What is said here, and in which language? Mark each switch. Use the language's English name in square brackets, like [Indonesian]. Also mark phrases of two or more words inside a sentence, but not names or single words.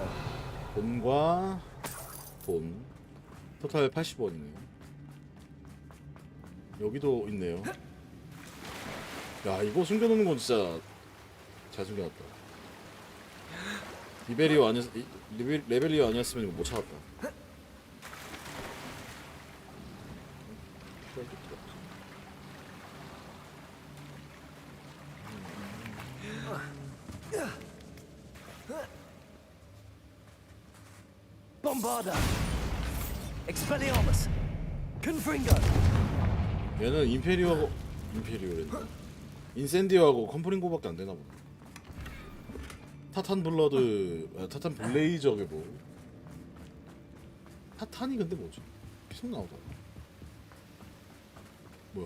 [Korean] 돈과 돈 토탈 80원이네요. 여기도 있네요. 야, 이거 숨겨놓는 건 진짜 잘 숨겨놨다. 레벨리오 아니었으면 이거 못 찾았다. Bombarda. Expelliarmus. Confringo. 얘는 임페리오래. 인센디오하고 컴프링고밖에 안 되나 보네. 타탄 블러드, 타탄 블레이저게 뭐? 타탄이 근데 뭐지? 계속 나오다. 뭐야?